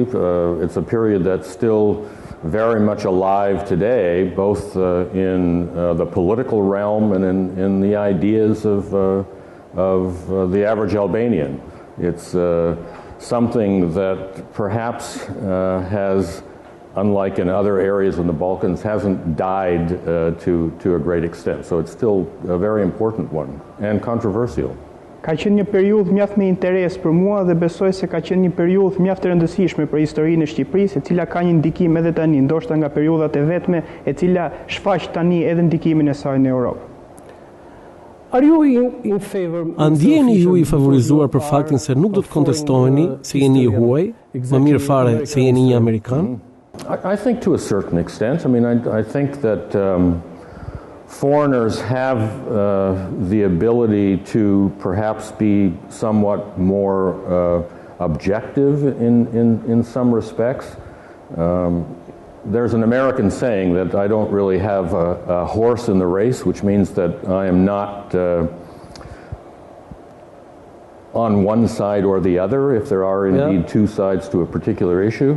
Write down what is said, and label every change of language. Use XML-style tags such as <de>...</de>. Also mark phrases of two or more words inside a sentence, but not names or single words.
<en>It's a period that's still very much alive today, both in the political realm and in the ideas of the average Albanian. It's something that perhaps has, unlike in other areas in the Balkans, hasn't died to a great extent. So it's still a very important one and controversial.</en> <sq>Ka qenë një periudhë mjaft me interes për mua dhe besoj se ka qenë një periudhë mjaft e rëndësishme për historinë e Shqipërisë, e cila ka një ndikim edhe tani, ndoshta nga periudhat e vetme, e cila shfaq tani edhe ndikimin e saj në Europë.</sq> <en>Are you in favor?</en> <sq>A ndjeni ju I favorizuar për faktin se nuk do të kontestoheni se jeni I huaj, më mirë fare se jeni një Amerikan?</sq> <en>I think to a certain extent. I mean, I think that foreigners have the ability to perhaps be somewhat more objective in some respects. There's an American saying that I don't really have a horse in the race, which means that I am not on one side or the other, if there are indeed two sides to a particular issue.</en>